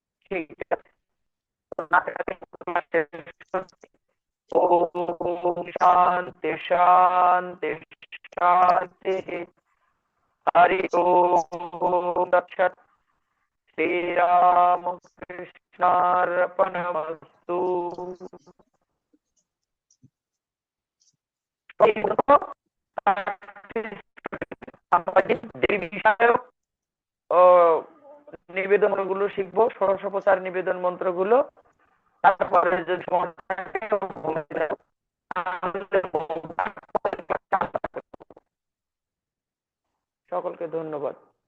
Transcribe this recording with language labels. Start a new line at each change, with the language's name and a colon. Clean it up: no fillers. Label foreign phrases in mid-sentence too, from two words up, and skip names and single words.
Bangla: ঠিক আছে।
Sanskrit: ओम शांति शांति शांति। हरि ओम तत्सत्। श्री राम कृष्णार्पणमस्तु।
Bangla: যে বিষয়ে নিবেদন গুলো শিখবো, ষোড়শোপচার নিবেদন মন্ত্রগুলো, তারপরে যদি সকলকে ধন্যবাদ।